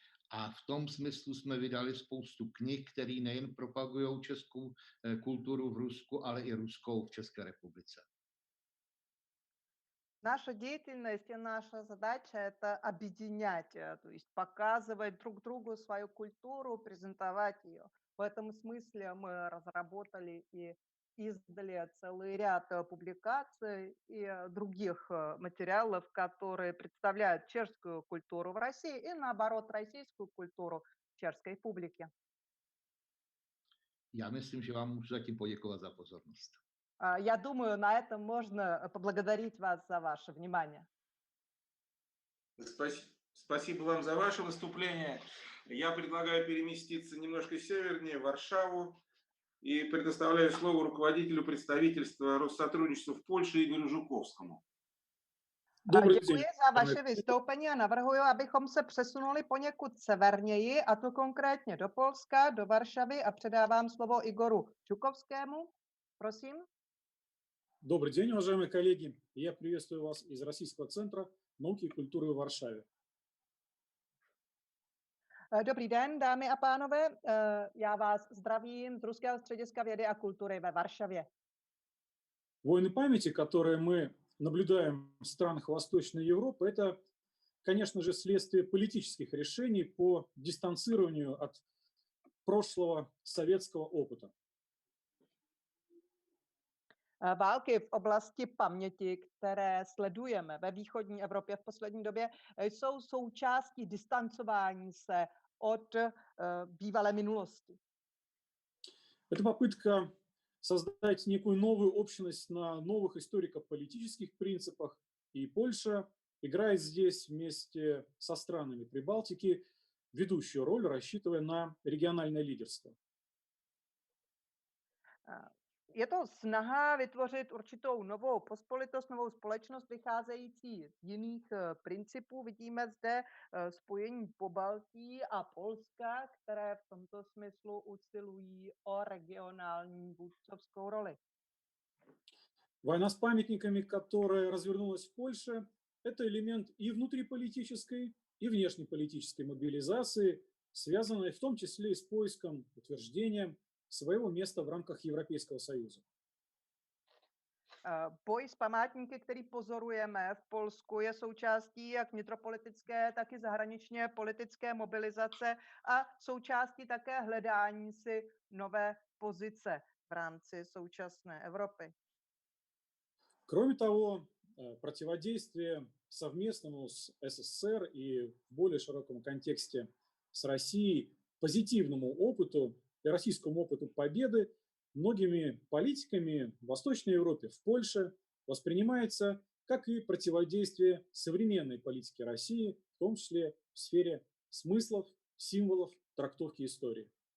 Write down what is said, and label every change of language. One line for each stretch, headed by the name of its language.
Czech: A v tom smyslu jsme vydali spoustu knih, které nejen propagují českou kulturu v Rusku, ale i ruskou v České republice.
Russian: Наша деятельность и наша задача – это объединять, то есть показывать друг другу свою культуру, презентовать ее. В этом смысле мы разработали и издали целый ряд публикаций и других материалов, которые представляют чешскую культуру в России и, наоборот, российскую культуру в чешской публике.
Czech: Já myslím, že vám můžu zatím poděkovat za pozornost.
Russian: Я думаю, на этом можно поблагодарить вас за ваше внимание. Спасибо вам за ваше выступление. Я предлагаю переместиться немножко севернее, в Варшаву, и предоставляю слово руководителю представительства Россотрудничества в Польше Игорю Жуковскому.
Czech: Děkuji za vaše vystoupení a navrhuji, abychom se přesunuli poněkud severněji, a to konkrétně do Polska, do Varšavy, a předávám slovo Igoru Žukovskému. Prosím.
Russian: Добрый день, уважаемые коллеги. Я приветствую вас из Российского центра науки и культуры в Варшаве.
Czech: Dobrý den, dámy a pánové. Já vás zdravím z Ruského střediska vědy a kultury ve Varšavě.
Russian: Войны памяти, которые мы наблюдаем в странах Восточной Европы, это, конечно же, следствие политических решений по дистанцированию от прошлого советского опыта.
Czech: Války v oblasti paměti, které sledujeme ve východní Evropě v poslední době, jsou součástí distancování se od bývalé minulosti.
Russian: Это попытка создать некую новую общность на новых историко-политических принципах. И Польша играет здесь вместе со странами Прибалтики ведущую роль, рассчитывая на региональное лидерство.
Czech: Je to snaha vytvořit určitou novou pospolitost, novou společnost vycházející z jiných principů. Vidíme zde spojení Pobaltí a Polska, které v tomto smyslu usilují o regionální vůdcovskou roli.
Russian: Война с памятниками, которая развернулась в Польше, это элемент и внутриполитической, и внешнеполитической мобилизации, связанной в том числе и с поиском утверждения своего места в рамках Европейского Союза.
Czech: Boj s památníky, který pozorujeme v Polsku, je součástí jak vnitropolitické, tak i zahraničně politické mobilizace a součástí také hledání si nové pozice v rámci současné Evropy.
Russian: Кроме того, противодействие совместному с СССР и в более широком контексте с Россией позитивному опыту и российскому опыту победы многими политиками в Восточной Европе, в Польше воспринимается как и противодействие современной политике России, в том числе в сфере смыслов, символов, трактовки истории.